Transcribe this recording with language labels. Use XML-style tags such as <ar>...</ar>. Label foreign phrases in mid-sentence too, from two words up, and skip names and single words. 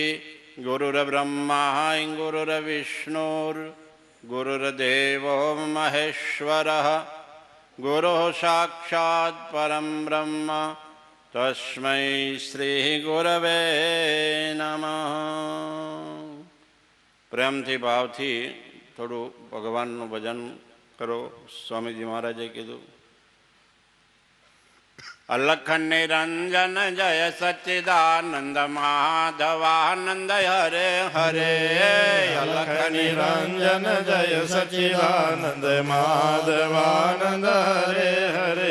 <sa>गुरुर्ब्रह्मा गुरुर्विष्णुर्गुरुर्देवो महेश्वरः गुरुः साक्षात् परं ब्रह्म तस्मै श्री गुरवे नमः.</sa> <gu>પ્રેમથી ભાવથી થોડું ભગવાનનું ભજન કરો. સ્વામીજી મહારાજે કીધું,</gu> <hi>अलख निरंजन जय सच्चिदानंद माधवानंद हरे हरे. अलख निरंजन जय सच्चिदानंद माधवानंद हरे हरे.</hi>